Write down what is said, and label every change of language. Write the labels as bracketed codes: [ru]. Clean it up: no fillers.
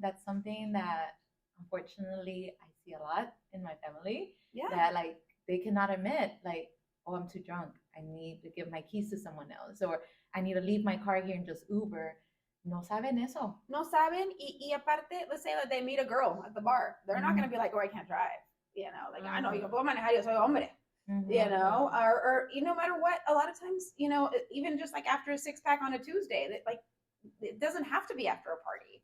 [en] That's something that unfortunately I see a lot in my family. That like they cannot admit, like, oh, I'm too drunk, I need to give my keys to someone else, or I need to leave my car here and just Uber. [es] No saben eso. No saben. Y aparte, [en] let's say that they meet a girl at the bar. They're not going to be like, oh, I can't drive. Like, I know, [es] yo puedo manejar, yo soy hombre. [en] Or no matter what, a lot of times, even just like after a 6-pack on a Tuesday, that like, it doesn't have to be after a party.